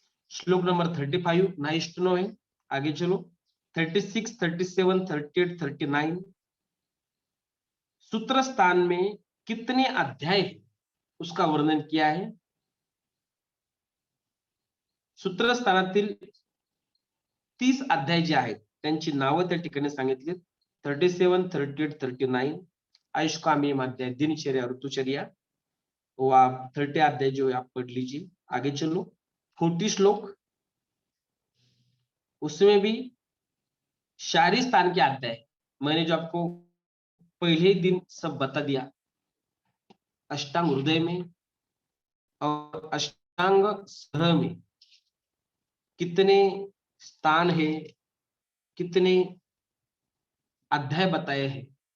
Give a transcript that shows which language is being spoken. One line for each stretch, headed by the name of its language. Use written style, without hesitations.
Hindi: श्लोक number 35
English: nice to know
Hindi: है। आगे चलो 36, 37, 38, 39। सूत्र स्थान में कितने अध्याय है उसका वर्णन किया है।
Marathi: सूत्र स्थानातील 30 अध्याय जे आहेत त्यांची नावं त्या ठिकाणी सांगितली।
Hindi: 37, 38, 39 आयुष्कामेम अध्याय, दिनचर्या ऋतुचर्या, वो आप 30 अध्याय जो है आप पढ़ लीजिए। आगे चलो 40 श्लोक, उसमें भी शारीर स्थान के अध्याय, मैंने जो आपको पहले ही दिन सब बता दिया, अष्टांग हृदय में और अष्टांग सहर में कितने स्थान है, कितने अध्याय बताए हैं।